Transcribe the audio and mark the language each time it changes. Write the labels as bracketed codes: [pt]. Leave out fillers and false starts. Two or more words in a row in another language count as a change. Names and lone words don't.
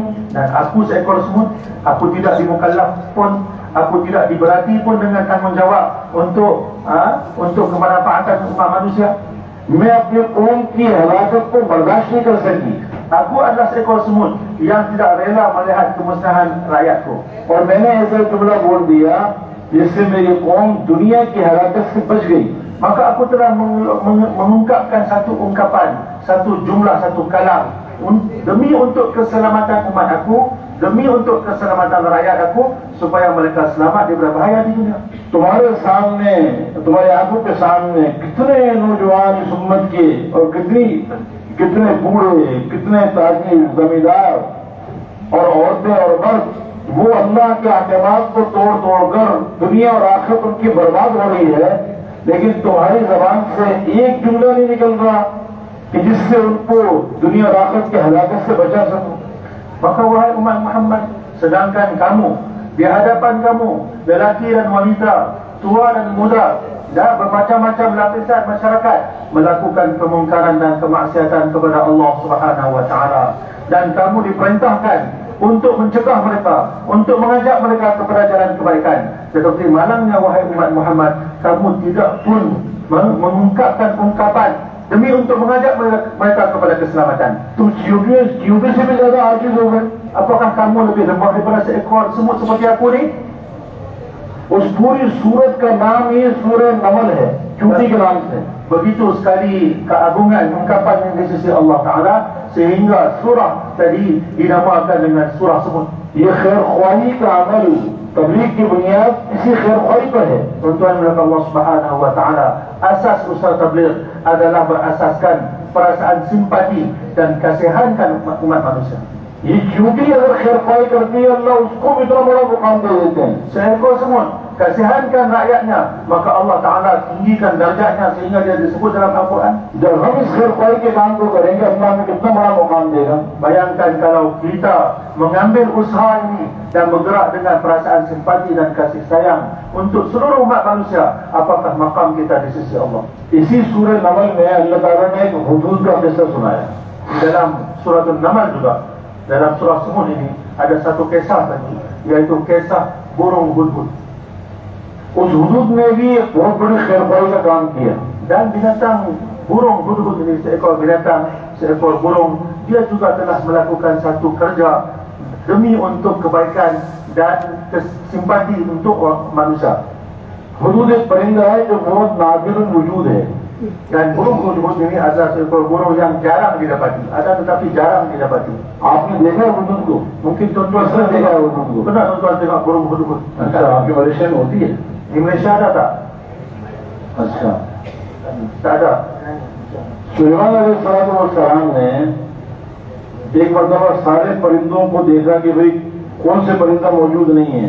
[ms] Dan aku seekor semut, aku tidak dimukallaf pun, aku tidak diberati pun dengan tanggungjawab untuk kemanfaatan umat manusia. [ur] میں اپنے قوم کی ہلاکت کو برداشت نہیں کر سکی. [ms] Aku adalah seekor semut yang tidak rela melihat kemusnahan rakyatku. [ur] اور میں نے ایسا جملہ بول دیا جس سے میری قوم دنیا کی ہلاکت سے بچ گئی. [ms] Maka aku telah mengungkapkan satu ungkapan, satu jumlah, satu kalam demi untuk keselamatan umat aku, demi untuk keselamatan rakyat aku, supaya mereka selamat daripada bahaya di dunia. [ur] تمہارے سامنے، تمہاری آنکھوں کے سامنے کتنے نوجوان اس امت کے اور کتنے بوڑھے، کتنے تاجر، زمیندار اور عورتیں اور مرد وہ اللہ کے احکامات کو توڑ کر دنیا اور آخرت ان کی برباد ہو رہی ہے، لیکن تمہاری زبان سے ایک جملہ نہیں نکل رہا کہ جس سے ان کو دنیا اور آخرت کے ہلاکت سے بچا سکو. [ms] Maka wahai umat Muhammad, sedangkan kamu di hadapan kamu, lelaki dan wanita, tua dan muda, dan bermacam-macam lapisan masyarakat melakukan kemungkaran dan kemaksiatan kepada Allah [ar] سبحانه وتعالى, [ms] dan kamu diperintahkan untuk mencegah mereka, untuk mengajak mereka kepada jalan kebaikan. Tetapi malangnya wahai umat Muhammad, kamu tidak pun mengungkapkan ungkapan demi untuk mengajak mereka kepada keselamatan. [ur] تم چیونٹی سے بھی زیادہ عاجز ہو گئے. [ms] Apakah kamu lebih lemah daripada seekor semut seperti aku ni? [ur] اس پوری سورت کا نام ہی سورہ نمل ہے، چیونٹی کے نام سے. [ms] Begitu sekali keagungan ungkapan yang di sisi Allah Taala sehingga surah tadi dinamakan dengan surah semut. [ur] یہ خیر خواہی کا عمل تبلیغ کی بنیاد اسی خیر خواہی پر ہے. [ms] Tuan-tuan dan Allah [ar] سبحانه وتعالى, [ms] asas usaha tabligh adalah berasaskan perasaan simpati dan kasihankan umat manusia. [ur] یہ چیونٹی اگر خیر خواہی کرتی ہے، اللہ اس کو بھی اتنا بڑا مقام دے دیتے ہیں. [ms] Seekor semut kasihankan rakyatnya, maka Allah Taala tinggikan darjatnya sehingga dia disebut dalam Al-Quran. [ur] جب ہم اس خیر خواہی کے کام کو کریں گے، اللہ ہمیں کتنا بڑا مقام دے گا. [ms] Bayangkan kalau kita mengambil usaha ini dan bergerak dengan perasaan simpati dan kasih sayang untuk seluruh umat manusia, apakah makam kita di sisi Allah. [ur] اسی سورہ نمل میں اللہ تعالیٰ نے ایک ہدہد کا قصہ سنایا. [ms] Dalam surah An-Naml juga, dalam surah semut ini ada satu kisah tadi, yaitu kisah burung hudhud. [ur] اس ہدہد نے بھی ایک بہت بڑی خیر خواہی کا کام کیا. [ms] Dan binatang burung hudhud ini, seekor burung, dia juga telah melakukan satu kerja demi untuk kebaikan dan simpati untuk manusia. [ur] ہدہد ایک پرندہ ہے جو بہت نادر الوجود ہے. [ms] Dan burung hudhud ini adalah seekor burung yang jarang didapati, ada tetapi jarang didapati. [ur] آپ نے دیکھا ہے ہدہد کو? [ms] Mungkin tuan-tuan pernah [ur] دیکھا ہے ہدہد کو? [ms] Pernah tuan-tuan tengok burung hudhud? [ur] اچھا، آپ کے ملیشیا میں ہوتی ہے? [ms] Di Malaysia ada tak? अच्छा, tak ada. [ur] سلیمان علیہ السلام نے ایک مرتبہ سارے پرندوں کو دیکھا کہ بھائی کون سے پرندہ موجود نہیں ہے.